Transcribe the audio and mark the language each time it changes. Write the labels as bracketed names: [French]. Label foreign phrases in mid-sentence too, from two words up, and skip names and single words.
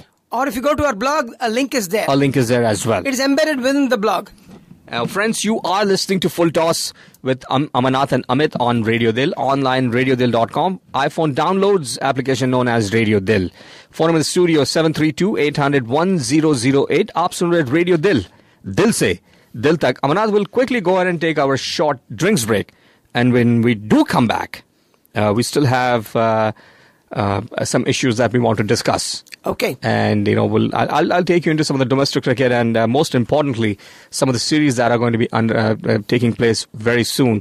[English] Or if you go to our blog, a link is there. A link is there as well. It is embedded within the blog. Friends, you are listening to Full Toss with Amarnath and Amit on Radio Dil, online radiodil.com, iPhone downloads application known as Radio Dil. Phone in the studio 732-800-1008. [Hindi] आप सुन रहे Radio Dil। दिल से, दिल तक. [English] Amarnath will quickly go ahead and take our short drinks break. And when we do come back, we still have some issues that we want to discuss. Okay. And, I'll take you into some of the domestic cricket and most importantly, some of the series that are going to be taking place very soon.